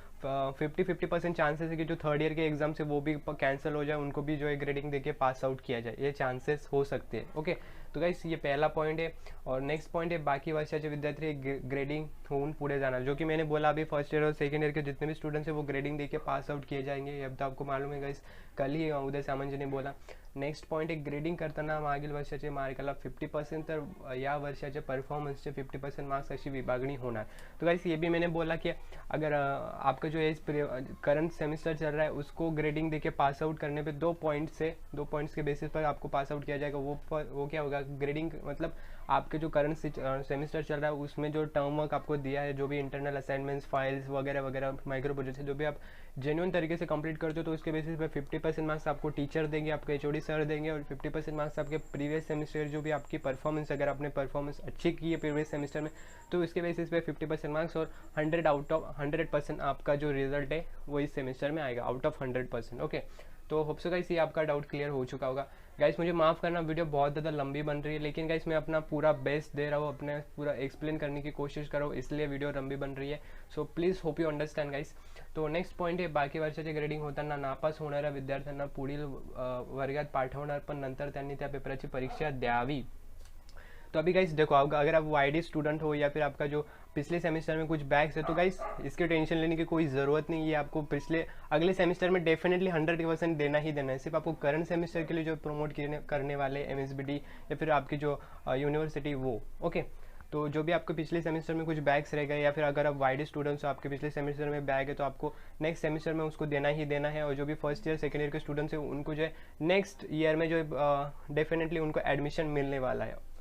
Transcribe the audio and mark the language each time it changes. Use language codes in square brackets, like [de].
[hi] 50% chances है कि जो थर्ड ईयर के एग्जाम से वो भी कैंसिल हो जाए, उनको भी जो है ग्रेडिंग देके पास आउट किया जाए, ये चांसेस हो सकते हैं। ओके, तो गाइस ये पहला पॉइंट है। और नेक्स्ट पॉइंट है बाकी [mr] वर्षाचे विद्यार्थी ग्रेडिंग होऊन पुढे [hi] जाना, जो कि मैंने बोला अभी फर्स्ट ईयर और सेकंड ईयर के जितने भी स्टूडेंट्स हैं वो ग्रेडिंग देके पास आउट किए जाएंगे, अब तो आपको मालूम है गाइस, कल ही उदय सामंत जी ने बोला। [mr] नेक्स्ट पॉइंट आहे ग्रेडिंग करताना मागील वर्षाचे मार्काला 50% तर या वर्षाच्या परफॉर्मन्सचे 50% मार्क्स अशी विभागणी होणार। [hi] तो गाइस ये भी मैंने बोला कि अगर आपका जो करंट सेमेस्टर चल रहा है उसको ग्रेडिंग देके पास आउट करने पे 2 पॉइंट्स के बेसिस पर आपको पास आउट किया जाएगा। वो क्या होगा, ग्रेडिंग मतलब आपके जो करंट सेमेस्टर चल रहा है उसमें जो टर्म वर्क आपको दिया है, जो भी इंटरनल असाइनमेंट्स, फाइल्स वगैरह वगैरह, माइक्रो प्रोजेक्ट्स है, जो भी आप जेन्युइन तरीके से कंप्लीट करते हो तो उसके बेसिस पे 50% मार्क्स आपको टीचर देंगे, आपके एचओडी सर देंगे, और 50% मार्क्स आपके प्रीवियस सेमेस्टर जो भी आपकी परफॉर्मेंस, अगर आपने परफॉर्मेंस अच्छी की है प्रीवियस सेमेस्टर में तो इसके बेसिस पे 50% मार्क्स, और 100 आउट ऑफ 100% आपका जो रिजल्ट है वो इस सेमेस्टर में आएगा, आउट ऑफ 100%। ओके, तो होप सो गाइस ये आपका डाउट क्लियर हो चुका होगा। गाइस मुझे माफ़ करना, वीडियो बहुत ज़्यादा लंबी बन रही है, लेकिन गाइस मैं अपना पूरा बेस्ट दे रहा हूँ, अपने पूरा एक्सप्लेन करने की कोशिश कर रहा हूँ, इसलिए वीडियो लंबी बन रही है। [en] So please hope you understand guys. [mr] तो नेक्स्ट पॉईंट आहे बाकी वर्षाचे ग्रेडिंग होताना नापास होणाऱ्या विद्यार्थ्यांना पुढील वर्गात पाठवणार, पण नंतर त्यांनी त्या पेपराची परीक्षा द्यावी। [hi] तो अभी गाइस देखो, अगर आप वाईडी स्टूडेंट हो या फिर आपका जो पिछले सेमेस्टर में कुछ बैक्स है तो गाइस इसके टेंशन लेने की कोई ज़रूरत नहीं है। आपको अगले सेमेस्टर में डेफिनेटली 100% देना ही देना है। सिर्फ आपको करंट सेमेस्टर के लिए जो प्रमोट करने वाले MSBD या फिर आपकी जो यूनिवर्सिटी वो ओके, तो जो भी आपके पिछले सेमेस्टर में कुछ बैग्स रह गए या फिर अगर आप वाईडी स्टूडेंट्स हो, आपके पिछले सेमेस्टर में बैग है तो आपको नेक्स्ट सेमेस्टर में उसको देना ही देना है। और जो भी फर्स्ट ईयर सेकेंड ईयर के स्टूडेंट्स हैं उनको जो है नेक्स्ट ईयर में जो डेफिनेटली उनको एडमिशन मिलने वाला है।